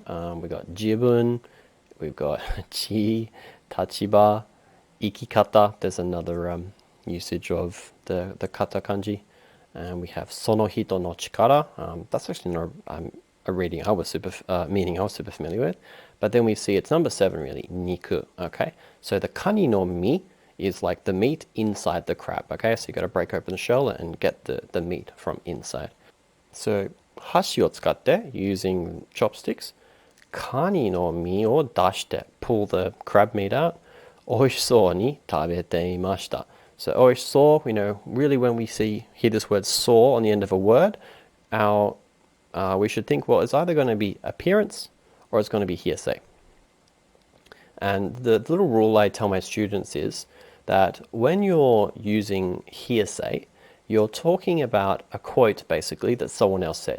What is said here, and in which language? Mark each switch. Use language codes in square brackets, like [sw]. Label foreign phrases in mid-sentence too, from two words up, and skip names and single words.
[en] We've got jibun, we've got chi, [ja] 立場、生き方. [en] There's another usage of the kata kanji. And we have [ja] その人の力. [en] That's actually not a reading meaning I was super familiar with. But then we see it's number 7 really, niku. Okay, so the [ja] 蟹の身 [en] is like the meat inside the crab. Okay, so you got to break open the shell and get the meat from inside. [ja] So 箸を使って, [en] using chopsticks, [ja] 蟹の身を出して, [en] pull the crab meat out, [ja] 美味しそうに食べていました. So 美味しそう, [en] really when we hear this word so on the end of a word, we should think, well, it's either going to be appearance or it's going to be hearsay. And the little rule I tell my students is that when you're using hearsay, you're talking about a quote basically that someone else said.